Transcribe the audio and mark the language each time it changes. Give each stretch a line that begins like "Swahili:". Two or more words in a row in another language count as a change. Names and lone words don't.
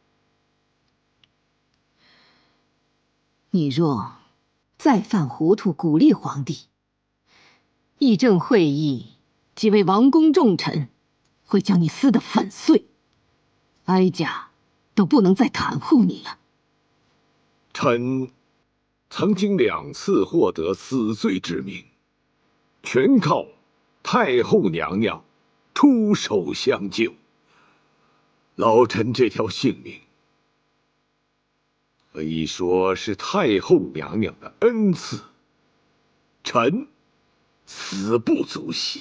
Chinese: 你若再犯糊塗，鼓勵皇帝，議政會議幾位王公重臣會將你撕得粉碎，哀家都不能再袒護你了。臣曾經2次獲得死罪之名，全靠太后娘娘出手相救。老臣這條性命，可以說是太后娘娘的恩賜，臣死不足惜。